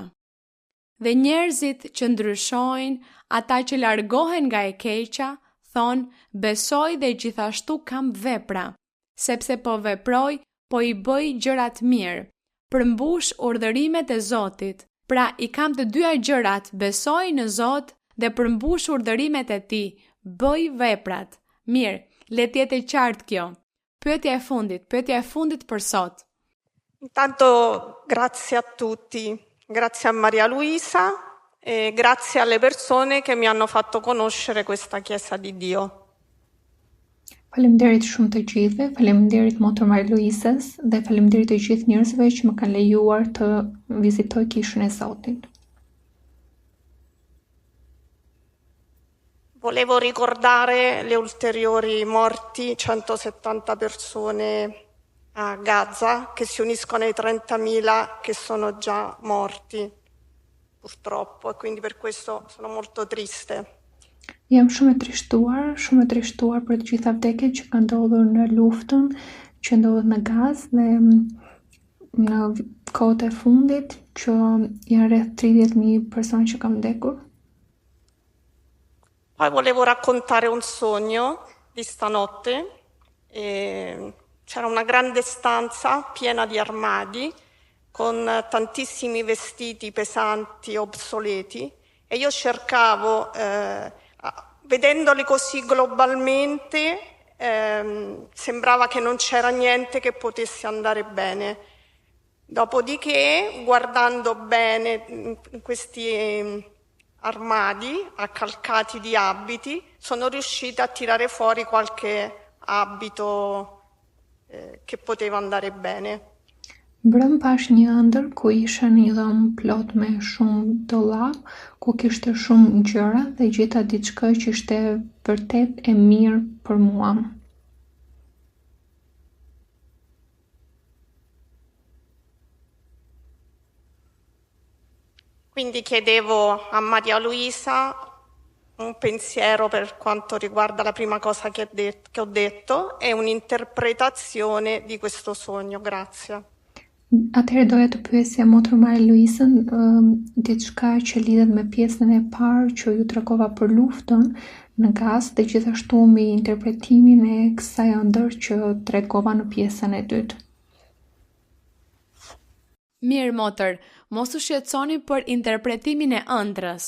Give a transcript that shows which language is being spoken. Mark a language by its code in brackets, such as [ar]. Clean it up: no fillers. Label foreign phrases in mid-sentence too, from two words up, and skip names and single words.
[sq] Dhe njerëzit që ndryshojnë, ata që largohen nga e keqa, thonë, besoj dhe gjithashtu kam vepra, sepse po veproj, po i bëj gjërat mirë, përmbush urdhërimet e Zotit. Pra i kam të dyja gjërat, besoj në Zot dhe përmbush urdhërimet e Tij, bëj veprat. Mirë, le të jetë e qartë kjo. Pyetja e fundit për sot. [it] Intanto grazie a tutti, grazie a Maria Luisa e grazie alle persone che mi hanno fatto conoscere questa Chiesa di Dio. [sq] Faleminderit shumë të gjithëve, faleminderit Motër Maria Luisës dhe faleminderit të gjithë njerëzve që më kanë lejuar të vizitoj kishën e Zotit. [it] Volevo ricordare le ulteriori morti, 170 persone a Gaza, che si uniscono ai 30.000 che sono già morti, purtroppo, e quindi per questo sono molto triste. [sq] Jam shumë e trishtuar për të gjitha vdekjet që kanë ndodhur në luftën që ndodhet në Gazë dhe në kohët e fundit që janë rreth 30.000 persone që kanë vdekur. [it] Poi volevo raccontare un sogno di stanotte. C'era una grande stanza piena di armadi con tantissimi vestiti pesanti, obsoleti, e io cercavo, vedendoli così globalmente, sembrava che non c'era niente che potesse andare bene. Dopodiché, guardando bene in questi armadi accalcati di abiti, sono riuscita a tirare fuori qualche abito che poteva andare bene. [sq] Brëm pash një ëndër ku isha një dhomë plot me shumë dollap, ku kishte shumë gjëra dhe gjeta diçka që ishte vërtet e mirë për mua. [it] Quindi chiedevo a Maria Luisa un pensiero per quanto riguarda la prima cosa che ho detto e un'interpretazione di questo sogno. Grazie. [sq] Atëherë doja të pyesja Motër Maria Luisën diçka që lidhet me pjesën e parë që ju tregova për luftën në Gazë dhe gjithashtu me interpretimin e kësaj ëndër që tregova në pjesën e dytë. Mirë, Motër, mos u shqetësoni për interpretimin e ëndrës.